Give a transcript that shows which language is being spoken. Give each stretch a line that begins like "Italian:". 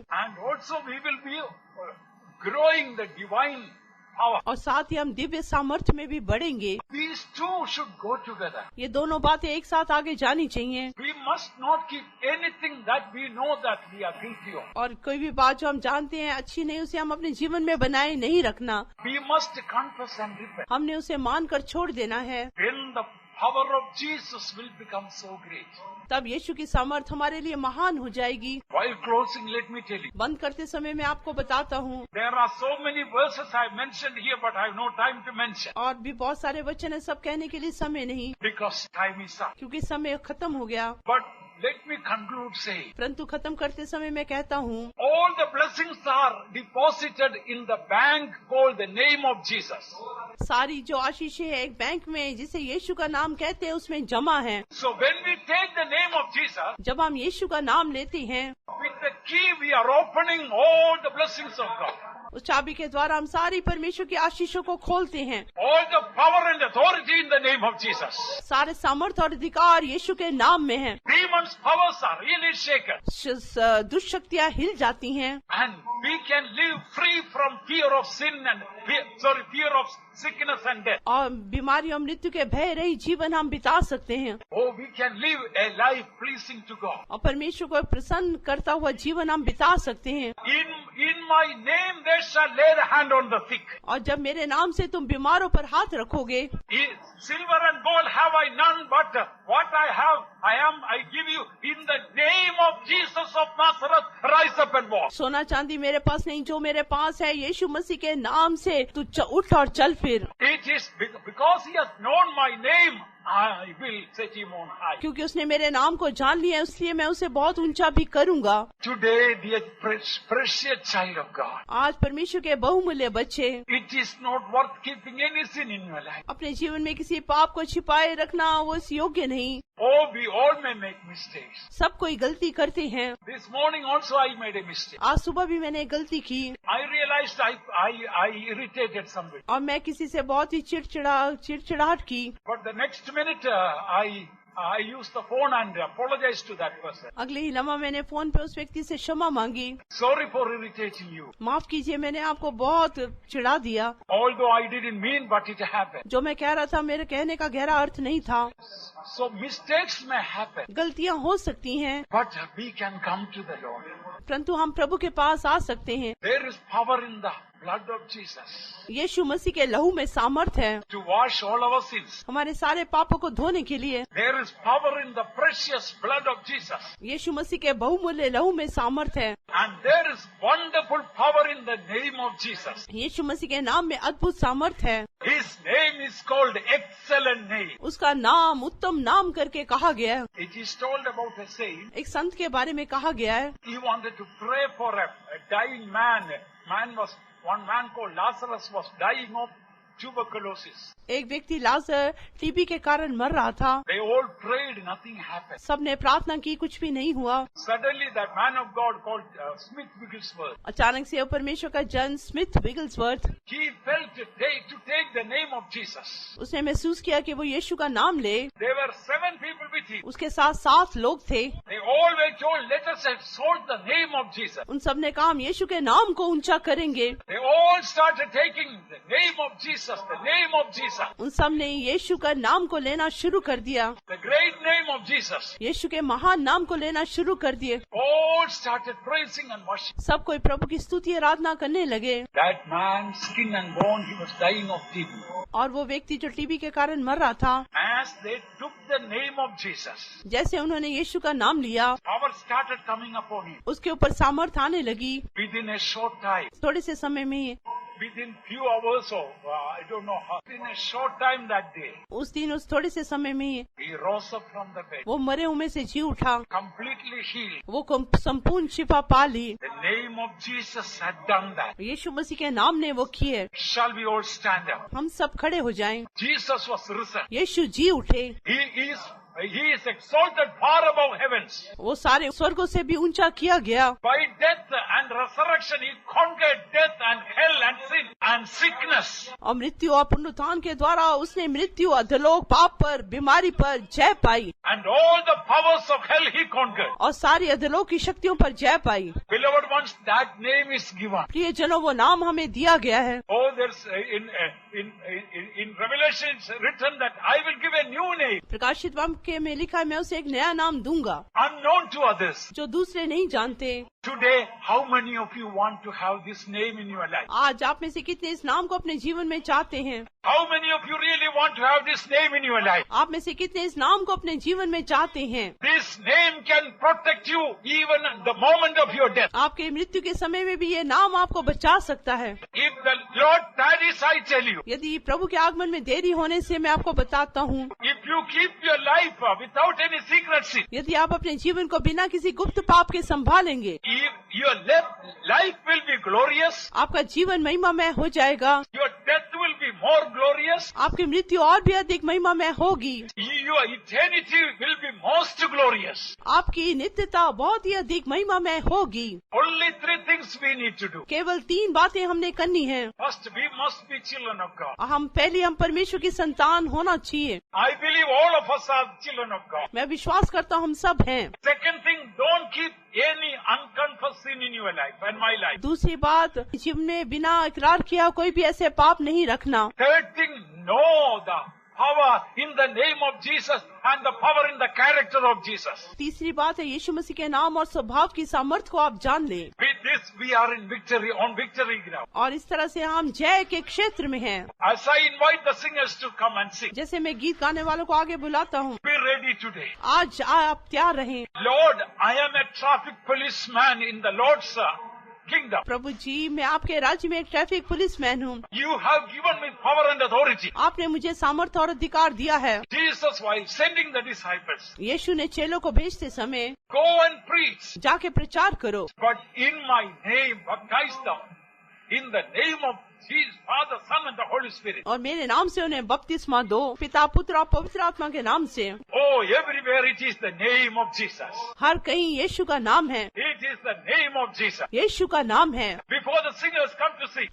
English: And also we will be growing the divine power.
Hindi: और साथ ही हम दिव्य सामर्थ्य में भी बढ़ेंगे।
English: These two should go together.
Hindi: ये दोनों बातें एक साथ आगे जानी चाहिए।
English: We must not keep anything that we know that we are guilty of.
Hindi: और कोई भी बात जो हम जानते हैं अच्छी नहीं, उसे हम अपने जीवन में बनाए नहीं रखना।
English: We must confess and repent.
Hindi: हमने उसे मानकर छोड़ देना है।
English: Then the power of Jesus will become so great.
Hindi: तब यीशु की सामर्थ हमारे लिए महान हो जाएगी।
English: While closing, let me tell you,
Hindi: बंद करते समय मैं आपको बताता हूँ,
English: there are so many verses I mentioned here, but I have no time to mention
Hindi: और भी बहुत सारे वचन है, सब कहने के लिए समय नहीं,
English: because time is up.
Hindi: क्योंकि समय खत्म हो गया।
English: But let me conclude saying,
Hindi: परंतु खत्म करते समय मैं कहता हूँ,
English: all the blessings are deposited in the bank called the name of Jesus.
Hindi: सारी जो आशीषें हैं एक बैंक में जिसे यीशु का नाम कहते हैं उसमें जमा है।
English: So when we take the name of Jesus,
Hindi: जब हम यीशु का नाम लेते हैं,
English: with the key we are opening all the blessings of God.
Hindi: उस चाबी के द्वारा हम सारी परमेश्वर की आशीषों को खोलते हैं।
English: All the power and authority in the name of Jesus.
Hindi: सारे सामर्थ्य और अधिकार यीशु के नाम में है।
English: Demons' powers are really shaken.
Hindi: दुष्शक्तियाँ हिल जाती हैं
English: And we can live free from fear of sin and fear of sickness and death.
Hindi: और बीमारी और मृत्यु के भय रही जीवन हम बिता सकते हैं
English: Oh, we can live a life pleasing to God.
Hindi: और परमेश्वर को प्रसन्न करता हुआ जीवन हम बिता सकते हैं।
English: In my name they shall lay the hand on the sick.
Hindi: और जब मेरे नाम से तुम बीमारों पर हाथ रखोगे,
English: Silver and gold have I none, but what I have, I give you in the name of Jesus of Nazareth. Rise up and walk.
Hindi: सोना चांदी मेरे पास नहीं, जो मेरे पास है यीशु मसीह के नाम से तू उठ और चल फिर।
English: It is because he has known my name, I will set him on high.
Hindi: क्योंकि उसने मेरे नाम को जान लिया है, इसलिए मैं उसे बहुत ऊंचा भी करूंगा।
English: Today, dear precious child of God,
Hindi: आज परमेश्वर के बहुमूल्य बच्चे,
English: it is not worth keeping any sin in your life.
Hindi: अपने जीवन में किसी पाप को छिपाए रखना वो इस योग्य नहीं।
English: Oh, we all may make mistakes.
Hindi: सब कोई गलती करते हैं।
English: This morning also I made a mistake.
Hindi: आज सुबह भी मैंने गलती की
English: I realized I irritated somebody.
Hindi: और मैं किसी से बहुत ही चिड़चिड़ाहट की।
English: But the next minute I used the phone and apologized to that person.
Hindi: अगले ही लम्हा मैंने फोन पे उस व्यक्ति से क्षमा मांगी।
English: Sorry for irritating you.
Hindi: माफ कीजिए, मैंने आपको बहुत चिढ़ा दिया।
English: Although I didn't mean, but it happened.
Hindi: जो मैं कह रहा था मेरे कहने का गहरा अर्थ नहीं था।
English: So mistakes may happen.
Hindi: गलतियाँ हो सकती हैं,
English: But we can come to the Lord.
Hindi: परंतु हम प्रभु के पास आ सकते हैं।
English: There is power in the blood of Jesus
Hindi: यीशु मसीह के लहू में सामर्थ है
English: to wash all our sins.
Hindi: हमारे सारे पापों को धोने के लिए।
English: There is power in the precious blood of Jesus.
Hindi: यीशु मसीह के बहुमूल्य लहू में सामर्थ है।
English: And there is wonderful power in the name of Jesus.
Hindi: यीशु मसीह के नाम में अद्भुत सामर्थ है।
English: His name is called excellent name.
Hindi: उसका नाम उत्तम नाम करके कहा गया है।
English: It is told about a saint.
Hindi: एक संत के बारे में कहा गया है,
English: He wanted to pray for a dying man. One man called Lazarus was dying of tuberculosis.
Hindi: एक व्यक्ति लाजर टीबी के कारण मर रहा था।
English: They all prayed, nothing happened.
Hindi: सबने प्रार्थना की, कुछ भी नहीं हुआ।
English: Suddenly that man of God called Smith Wigglesworth,
Hindi: अचानक से परमेश्वर का जन Smith Wigglesworth,
English: he felt to take the name of Jesus.
Hindi: उसने महसूस किया कि वो यीशु का नाम ले।
English: There were 7 people with him.
Hindi: उसके साथ 7 लोग थे।
English: They all were told, let us exalt the name of Jesus.
Hindi: उन सब ने कहा हम यीशु के नाम को ऊंचा करेंगे।
English: They all started taking the name of Jesus, the name of Jesus.
Hindi: उन सब ने यीशु का नाम को लेना शुरू कर दिया।
English: The great name of Jesus.
Hindi: यीशु के महान नाम को लेना शुरू कर दिए।
English: All started praising and worshiping.
Hindi: सब कोई प्रभु की स्तुति आराधना करने लगे।
English: That man, skin and bone, he was dying of TB.
Hindi: और वो व्यक्ति जो टीबी के कारण मर रहा था,
English: As they took the name of Jesus,
Hindi: जैसे उन्होंने यीशु का नाम लिया,
English: power started coming upon him.
Hindi: उसके ऊपर सामर्थ आने लगी।
English: Within a short time,
Hindi: थोड़े से समय में
English: within few hours or I don't know how, in a short time that day,
Hindi: उस दिन उस थोड़े से समय में ही
English: he rose up from the bed,
Hindi: वो मरे हुए में से जी उठा,
English: completely healed.
Hindi: वो संपूर्ण शिफा पा ली।
English: The name of Jesus had done that.
Hindi: यीशु मसीह के नाम ने वो किए।
English: Shall we all stand up?
Hindi: हम सब खड़े हो जाएं।
English: Jesus was risen.
Hindi: यीशु जी उठे।
English: He is exalted far above heavens.
Hindi: वो सारे स्वर्गों से भी ऊंचा किया गया।
English: By death and resurrection, he conquered death and hell and sin and sickness.
Hindi: और मृत्यु और पुनरुत्थान के द्वारा उसने मृत्यु, अधोलोक, पाप पर, बीमारी पर जय पाई।
English: And all the powers of hell he conquered.
Hindi: और सारी अधोलोक की शक्तियों पर जय पाई।
English: Beloved ones, that name is given.
Hindi: प्रिय जनों, वो नाम हमें दिया गया है।
English: Oh, there's in Revelation it's written that I will give a new name,
Hindi: प्रकाशित वाक्य में लिखा है, मैं उसे एक नया नाम दूंगा
English: unknown to others.
Hindi: जो दूसरे नहीं जानते।
English: Today, how many of you want to have this name in your life?
Hindi: आज आप में से कितने इस नाम को अपने जीवन में चाहते हैं?
English: How many of you really want to have this name in your life?
Hindi: आप में से कितने इस नाम को अपने जीवन में चाहते हैं?
English: This name can protect you even at the moment of your death.
Hindi: आपके मृत्यु के समय में भी ये नाम आपको बचा सकता है।
English: If the Lord tarries, I tell you,
Hindi: यदि प्रभु के आगमन में देरी होने से मैं आपको बताता हूँ,
English: if you keep your life without any secrecy,
Hindi: यदि आप अपने जीवन को बिना किसी गुप्त पाप के संभालेंगे,
English: your life will be glorious.
Hindi: आपका जीवन महिमामय हो जाएगा।
English: Your death will be more glorious.
Hindi: आपकी मृत्यु और भी अधिक महिमामय होगी।
English: Your eternity will be most glorious.
Hindi: आपकी नित्यता बहुत ही अधिक महिमामय होगी।
English: Only three things we need to do.
Hindi: केवल 3 बातें हमने करनी है।
English: First, we must be children of God.
Hindi: हम परमेश्वर की संतान होना चाहिए।
English: I believe all of us are children of God.
Hindi: मैं विश्वास करता हूँ हम सब हैं।
English: Second thing, don't keep any unconfessed sin in your life and my life.
Hindi: दूसरी बात, जीवन में बिना इकरार किया कोई भी ऐसे पाप नहीं रखना।
English: Third thing, know the power in the name of Jesus and the power in the character of Jesus.
Hindi: तीसरी बात है, यीशु मसीह के नाम और स्वभाव की सामर्थ्य को आप जान लें।
English: With this, we are in victory, on victory ground.
Hindi: और इस तरह से हम जय के क्षेत्र में हैं।
English: As I invite the singers to come and sing,
Hindi: जैसे मैं गीत गाने वालों को आगे बुलाता हूँ,
English: be ready today.
Hindi: आज आप तैयार रहें।
English: Lord, I am a traffic policeman in the Lord's kingdom.
Hindi: प्रभु जी, मैं आपके राज्य में एक ट्रैफिक पुलिसमैन हूँ।
English: You have given me power and authority.
Hindi: आपने मुझे सामर्थ्य और अधिकार दिया है।
English: Jesus, while sending the disciples,
Hindi: यीशु ने चेलों को भेजते समय,
English: go and preach,
Hindi: जाके प्रचार करो,
English: but in my name baptize them, in the name of Jesus, Father, Son and the Holy Spirit.
Hindi: और मेरे नाम से उन्हें बपतिस्मा दो, पिता, पुत्र और पवित्र आत्मा के नाम से।
English: Oh, everywhere it is the name of Jesus.
Hindi: हर कहीं यीशु का नाम है।
English: It is the name of Jesus.
Hindi: यीशु का नाम है।
English: Before the singers come to sing,